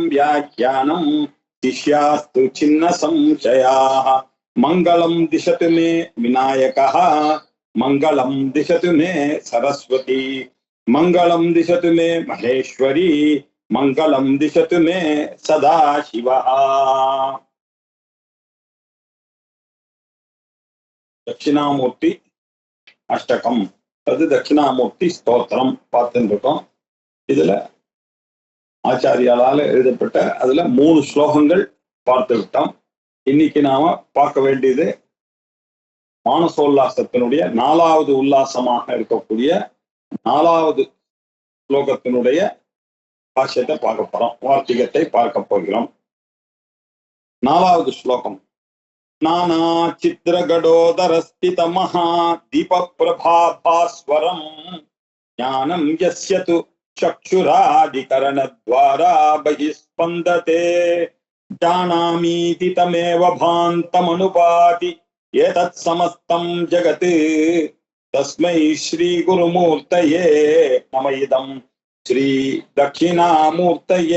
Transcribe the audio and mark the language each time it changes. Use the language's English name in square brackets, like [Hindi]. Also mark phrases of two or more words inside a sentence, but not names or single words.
[Sanskrit] व्याख्यानं शिष्यास्तु छिन्न संशयाः मंगलम दिशतु मे विनायकः मंगलम दिशतु मे सरस्वती मंगलम दिशतु मे महेश्वरी मंगलम दिशतु मे सदाशिवः दक्षिणामूर्ति अष्टकम [Tamil] அது தட்சிணாமூர்த்தி ஸ்தோத்திரம் பார்த்துட்டு இருக்கோம். இதுல ஆச்சாரியாளால எழுதப்பட்ட அதுல 3 ஸ்லோகங்கள் பார்த்து விட்டோம். இன்னைக்கு நாம பார்க்க வேண்டியது மானசோல்லாசத்தினுடைய 4வது உல்லாசமாக இருக்கக்கூடிய 4வது ஸ்லோகத்தினுடைய பாஷ்யத்தை பார்க்க போறோம், வார்த்திகத்தை பார்க்க போகிறோம். 4வது ஸ்லோகம். [Sanskrit] नाना चित्र घटोदरस्थित महा दीप प्रभाभास्वरं ज्ञानं यस्य तु चक्षुरादिकरणद्वारा बहिस्पन्दते जानामीति तमेव भान्तमनुपाति एतत् समस्तं जगत् तस्मै श्री गुरुमूर्तये नम इदं श्री दक्षिणामूर्तये